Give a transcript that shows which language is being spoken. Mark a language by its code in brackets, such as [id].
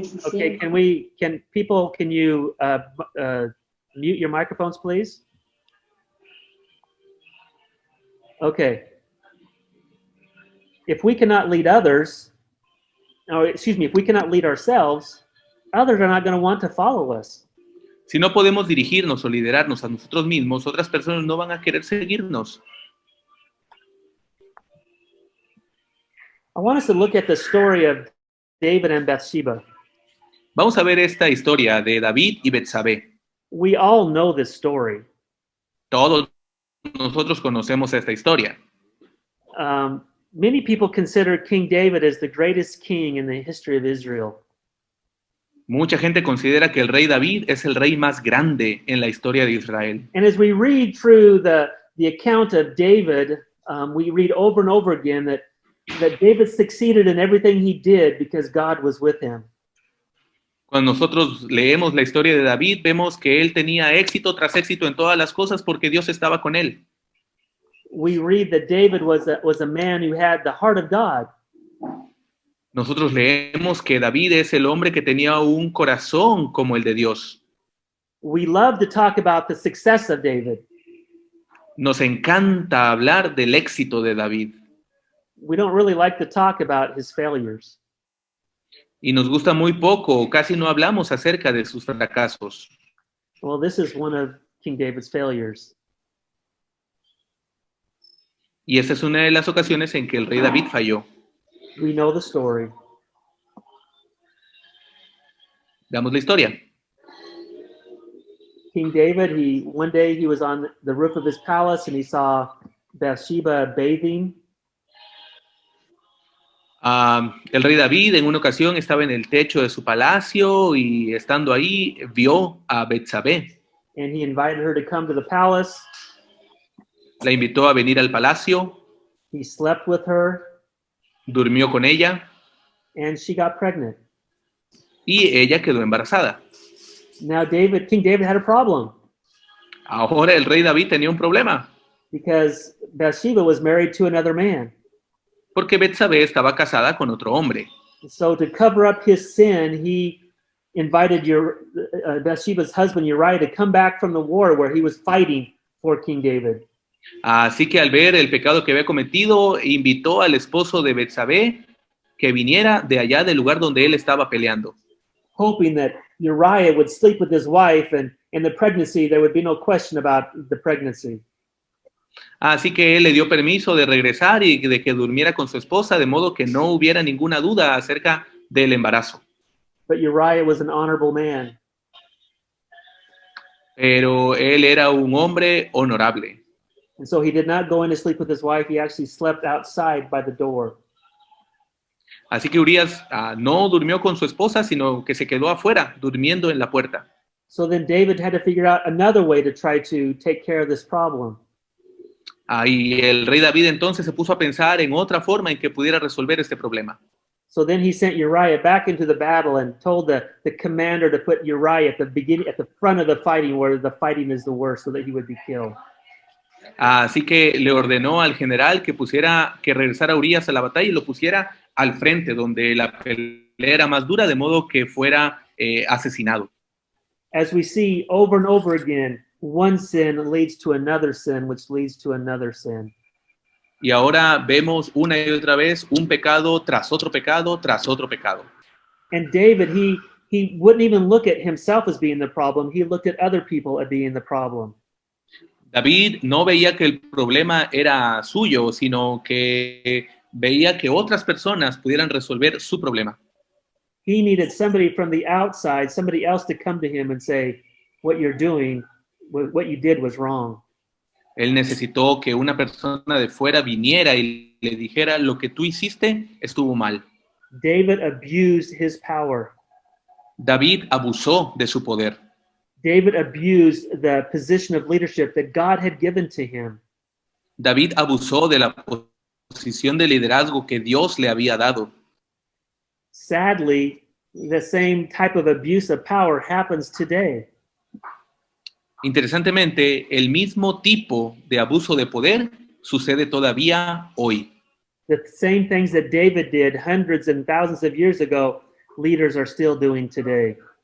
[en] okay, can you mute your microphones, please? Okay. If we cannot lead others, if we cannot lead ourselves, others are not going to want to follow us. [es] Si no podemos dirigirnos o liderarnos a nosotros mismos, otras personas no van a querer seguirnos. [en] I want us to look at the story of David and Bathsheba. [es] Vamos a ver esta historia de David y Betsabé. [en] We all know this story. [es] Todos nosotros conocemos esta historia. [en] Many people consider King David as the greatest king in the history of Israel. [es] Mucha gente considera que el rey David es el rey más grande en la historia de Israel. [en] And as we read through the account of David, we read over and over again that David succeeded in everything he did because God was with him. [es] Cuando nosotros leemos la historia de David, vemos que él tenía éxito tras éxito en todas las cosas porque Dios estaba con él. [en] We read that David was a man who had the heart of God. [es] Nosotros leemos que David es el hombre que tenía un corazón como el de Dios. [en] We love to talk about the success of David. [es] Nos encanta hablar del éxito de David. [en] We don't really like to talk about his failures. [es] Y nos gusta muy poco, o casi no hablamos acerca de sus fracasos. [en] Well, this is one of King David's failures. [es] Y esta es una de las ocasiones en que el rey David falló. [en] We know the story. [es] Veamos la historia. [en] King David, one day he was on the roof of his palace and he saw Bathsheba bathing. [es] El rey David en una ocasión estaba en el techo de su palacio y estando ahí vio a Betsabé. [en] And he invited her to come to the palace. [es] La invitó a venir al palacio. [en] He slept with her. [es] Durmió con ella. [en] And she got pregnant. [es] Y ella quedó embarazada. [en] Now King David had a problem. [es] Ahora el rey David tenía un problema. [en] Because Bathsheba was married to another man. [es] Porque Betsabé estaba casada con otro hombre. [en] So to cover up his sin, he invited Bathsheba's husband Uriah to come back from the war where he was fighting for King David. [es] Así que al ver el pecado que había cometido, invitó al esposo de Betsabé que viniera de allá del lugar donde él estaba peleando. [en] Hoping that Uriah would sleep with his wife and in the pregnancy there would be no question about the pregnancy. [es] Así que él le dio permiso de regresar y de que durmiera con su esposa, de modo que no hubiera ninguna duda acerca del embarazo. [en] But Uriah was an honorable man. [es] Pero él era un hombre honorable. [en] And so he did not go in to sleep with his wife. He actually slept outside by the door. [es] Así que Urias no durmió con su esposa, sino que se quedó afuera, durmiendo en la puerta. [en] So then David had to figure out another way to try to take care of this problem. [es] Y el rey David entonces se puso a pensar en otra forma en que pudiera resolver este problema. [en] So then he sent Uriah back into the battle and told the commander to put Uriah at the front of the fighting where the fighting is the worst so that he would be killed. [es] Así que le ordenó al general que regresara a Urias a la batalla y lo pusiera al frente, donde la pelea era más dura, de modo que fuera asesinado. [en] As we see over and over again, one sin leads to another sin, which leads to another sin. [es] Y ahora vemos una y otra vez un pecado tras otro pecado tras otro pecado. [en] And David, he wouldn't even look at himself as being the problem. He looked at other people as being the problem. [es] David no veía que el problema era suyo, sino que veía que otras personas pudieran resolver su problema. [en] He needed somebody from the outside, somebody else to come to him and say, what you're doing, what you did was wrong. [es] Él necesitó que una persona de fuera viniera y le dijera, lo que tú hiciste estuvo mal. [en] David abused his power. [es] David abusó de su poder. [en] David abused the position of leadership that God had given to him. [es] David abusó de la posición de liderazgo que Dios le había dado. [en] Sadly, the same type of abuse of power happens today. [es] Interesantemente, el mismo tipo de abuso de poder sucede todavía hoy. [en] The same things that David did hundreds and thousands of years ago, leaders are still doing today.